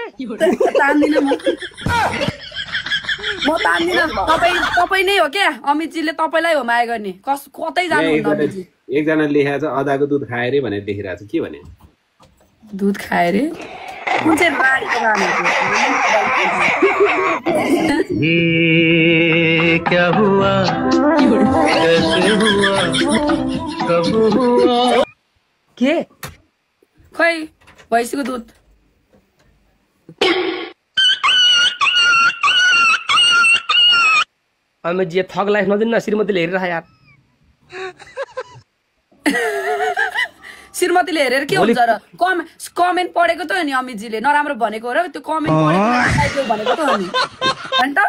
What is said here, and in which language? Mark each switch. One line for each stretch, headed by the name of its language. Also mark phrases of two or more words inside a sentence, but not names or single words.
Nepali: तान्दिन म तान्दिन तपाई नै हो के अमितजीले तपाईलाई हो माया गर्ने कतै जानुहुन्न अमितजी एकजना लेखेको छ अदाको दुध खाए रे भनेर लेखिरहेको छ के भने दुध खाए रे कुन चाहिँ बारीको गाना
Hindi: ये क्या हुआ कैसे हुआ कब हुआ
Nepali: के खै भैँसीको दुध अमितजी
English: thug life
Nepali: नदिन्न श्रीमतीले हेरिरह यार श्रीमतीले हेरेर के हुन्छ र कमेन्ट पढेको त हो नि अमितजीले नराम्रो भनेको र त्यो कमेन्ट पढेको भनेको त हो नि हैन त